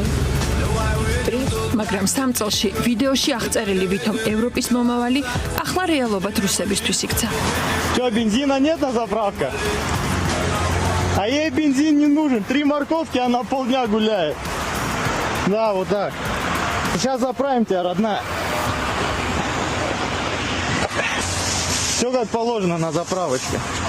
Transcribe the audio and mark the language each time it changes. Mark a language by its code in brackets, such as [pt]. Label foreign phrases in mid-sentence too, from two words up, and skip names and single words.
[ka] მაგრამ სამ წელში ვიდეოში აღწერილი ვითომ ევროპის მომავალი ახლა რეალობად რუსებისთვის იქცა. [ru] Что, бензина нет на заправках? А ей бензин не нужен. 3 морковки, она полдня гуляет. Да, вот так. Сейчас заправим тебя, родная. Все как положено на заправочке.